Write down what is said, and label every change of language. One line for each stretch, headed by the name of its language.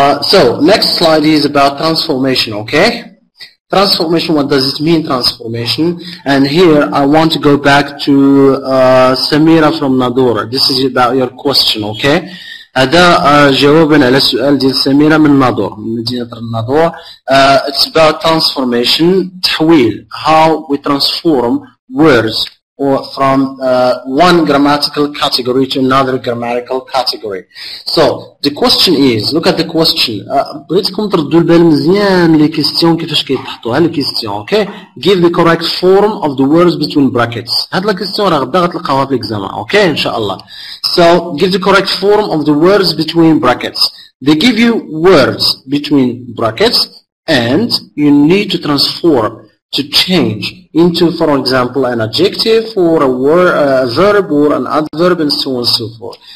English: So, next slide is about transformation, okay? Transformation, what does it mean, transformation? And here I want to go back to Samira from Nadora. This is about your question, okay?
Arabic: هذا جوابا على السؤال ديال سميرة من نادور, من مدينة النادور.
English: It's about transformation, تحويل, how we transform words or from one grammatical category to another grammatical category. So the question is, look at the question.
Arabic: بغيتكم تردوا البال مزيان لي كيستيون كيفاش كيتحطوا. ها لي كيستيون, okay?
English: Give the correct form of the words between brackets.
Arabic: هاد لا كيستيون راه غدا غتلقاوها في الاكزامان, okay? إن شاء الله.
English: So give the correct form of the words between brackets. They give you words between brackets and you need to transform, to change into, for example, an adjective or a verb or an adverb and so on and so forth.